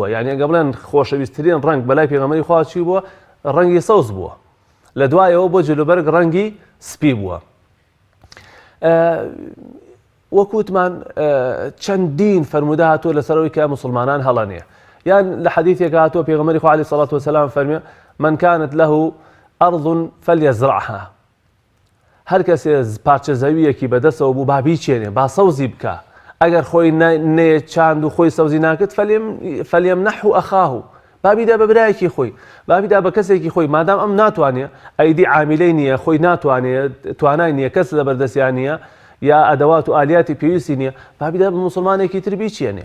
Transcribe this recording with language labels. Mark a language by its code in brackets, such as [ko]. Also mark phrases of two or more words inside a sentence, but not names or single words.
[ckb] یعنی ئەگە بڵێن خۆشەویستترین ڕەنگ بەلای پێغەمبەری خوا چی بووە؟ ڕەنگی سەوز بووە. لە دوایەوە بۆ جلوبەرگ ڕەنگی سپی بووە. وەکوتمان چەندین فەرمودە هاتووە لەسەرەوەی کە موسڵمانان هەڵەنێ. یان لە حەدیثێک هاتووە پێغەمبەری خوا [ar] عەلەیهی سەڵات وەسەلام [ckb] فەرمێ [ar] من كانت له أرض فليزرعها. [ckb] هەر کەسێ پارچە زەویەکی بەدەستەوە بوو با بیچێنێ با سەوزی بکە ئەگەر خۆی نێ چاند و خۆی سەوزی ناکرد [ar] فەلیەمنەحه ئەخاه [ckb] با بیدا بە برایەکی خۆی با بیدا بە کەسێکی خۆی مادام ئەم ناتوانێ ئەیدی عامیلەی نییە خۆی ناتوانێت توانای نییە کەس لە بەردەستیان نییە یا ئەدەوات و ئالیاتی پێویستی نییە با بیدا بە موسڵمانێکی تر بیچێنێ.